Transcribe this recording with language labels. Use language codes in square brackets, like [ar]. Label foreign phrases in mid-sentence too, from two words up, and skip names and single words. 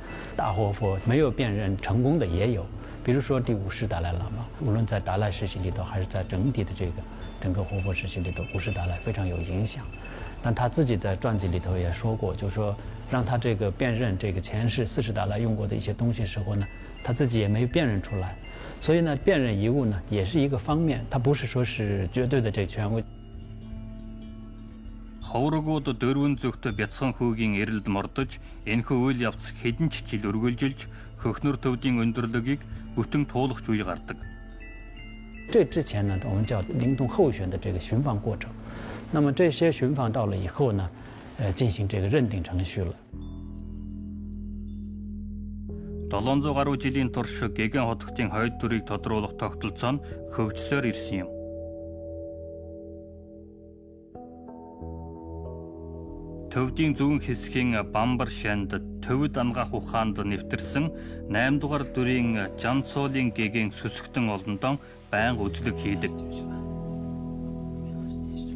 [zh] 大活佛没有辨认成功的也有，比如说第5世达赖喇嘛，无论在达赖时期里头，还是在整体的整个活佛时期里头，5世达赖非常有影响。但他自己在传记里头也说过，就是说让他这个辨认这个前世4世达赖用过的一些东西时候呢，他自己也没辨认出来。所以呢，辨认遗物呢也是一个方面，它不是说是绝对的这权威。 [mn] Ховрогууд дөрвөн зүгт бяцхан хүүгийн эрэлд мордож, энэхүү үйл явц хэдэн ч жил үргэлжилж, хөхнөр төвдийн өндөрлөгийг бүтэн туулах үе гардаг. [zh] 这之前呢，我们叫灵动候选的这个寻访过程。那么这些寻访到了以后呢，进行这个认定程序了。 [mn] 700 гаруй жилийн турш гэгэн хотогтын хойд дүрийг тодруулах тогтолцоо нь хөгжсөөр ирсэн юм. Төвдийн зүүн хэсгийн Бамбар шанд төвд ангаах ухаанд нэвтэрсэн 8 дугаар дүрийн Жансуулын гэгийн сүсгтэн олондон байнга үзлэг хийдэг.